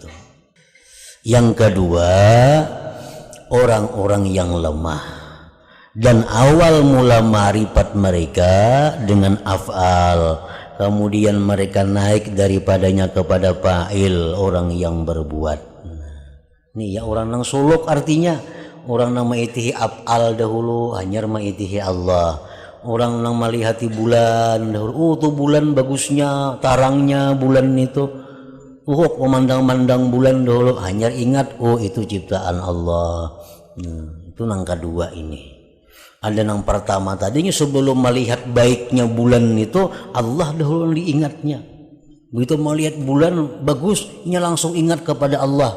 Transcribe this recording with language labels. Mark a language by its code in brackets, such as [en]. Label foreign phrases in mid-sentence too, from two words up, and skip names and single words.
[id] Yang kedua, orang-orang yang lemah dan awal mula ma'rifat mereka dengan af'al, kemudian mereka naik daripadanya kepada fa'il, orang yang berbuat. [bjn] Nih ya, orang yang suluk artinya orang yang ma'itihi af'al dahulu, hanyar ma'itihi Allah. Orang yang melihati bulan dahulu, tuh bulan bagusnya, tarangnya bulan itu. [id] Memandang-mandang bulan dulu, hanya ingat itu ciptaan Allah. Itu yang kedua ini. Ada yang pertama tadinya sebelum melihat baiknya bulan itu Allah dahulu diingatnya. Begitu melihat bulan bagusnya langsung ingat kepada Allah.